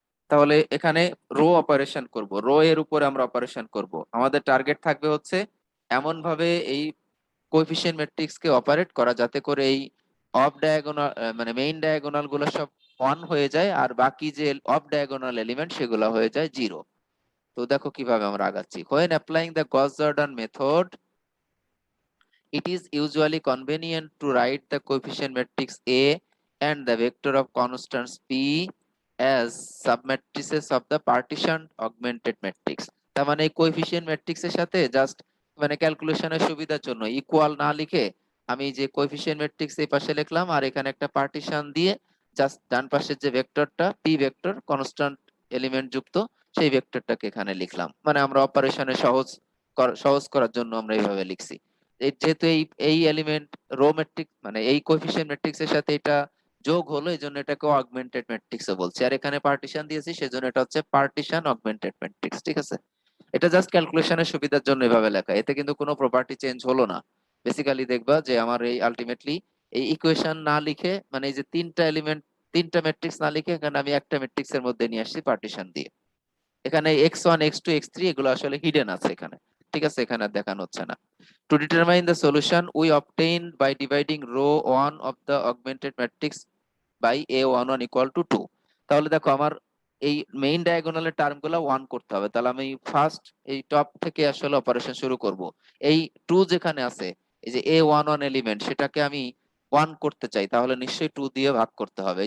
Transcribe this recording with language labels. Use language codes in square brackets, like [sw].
[bn] তাহলে এখানে rho operation করব, রো এর উপরে আমরা অপারেশন করব। আমাদের টার্গেট থাকবে হচ্ছে এমন ভাবে এই কোএফিসিয়েন্ট ম্যাট্রিক্স কে অপারেট করা যাতে করে এই অফ ডায়াগোনাল মানে মেইন ডায়াগোনাল গুলো সব 1 হয়ে যায়, আর বাকি যে অফ ডায়াগোনাল এলিমেন্ট সেগুলো হয়ে যায় 0। তো দেখো কিভাবে আমরা আগাচ্ছি। [en] when applying the Gauss-Jordan method, it is usually convenient to write the coefficient matrix A and the vector of constants P as submatrices of the partitioned augmented matrix. [bn] তার মানে এই কোএফিসিয়েন্ট ম্যাট্রিক্সের সাথে জাস্ট মানে ক্যালকুলেশনের সুবিধার জন্য ইকুয়াল না লিখে আমি যে কোএফিসিয়েন্ট ম্যাট্রিক্স এই পাশে লিখলাম আর এখানে একটা পার্টিশন দিয়ে জাস্ট ডান পাশের যে ভেক্টরটা পি ভেক্টর কনস্ট্যান্ট এলিমেন্ট যুক্ত সেই ভেক্টরটাকে এখানে লিখলাম। মানে আমরা অপারেশনে সহজ করার জন্য আমরা এইভাবে লিখছি। যেহেতু এই এই এলিমেন্ট রো ম্যাট্রিক্স মানে এই কোএফিসিয়েন্ট ম্যাট্রিক্স এর সাথে এটা যোগ হলো, এই জন্য এটাকে অগমেন্টেড ম্যাট্রিক্স বলছি। আর এখানে পার্টিশন দিয়েছি সেজন্য এটা হচ্ছে পার্টিশন অগমেন্টেড ম্যাট্রিক্স। ঠিক আছে, এটা জাস্ট ক্যালকুলেশনের সুবিধার জন্য এভাবে লেখা, এতে কিন্তু কোনো প্রপার্টি চেঞ্জ হলো না। বেসিক্যালি দেখবা যে আমার এই আলটিমেটলি এই ইকুয়েশন না লিখে মানে এই যে তিনটা এলিমেন্ট তিনটা ম্যাট্রিক্স না লিখে এখানে আমি একটা ম্যাট্রিক্স এর মধ্যে নিয়ে আসছি পার্টিশন দিয়ে। এখানে x1 x2 x3 এগুলো আসলে হিডেন আছে এখানে। ঠিক আছে, এখানে আর দেখানো হচ্ছে না। [en] To determine the solution, we obtain by dividing row 1 of the augmented matrix by a11 equal to 2। [bn] তাহলে দেখো আমার এই মেইন ডায়াগোনালের টার্মগুলো 1 করতে হবে। তাহলে আমি ফার্স্ট এই টপ থেকে আসলে অপারেশন শুরু করব। এই 2 যেখানে আছে এই যে a11 এলিমেন্ট সেটাকে আমি 1 করতে চাই, তাহলে নিশ্চয়ই 2 দিয়ে ভাগ করতে হবে।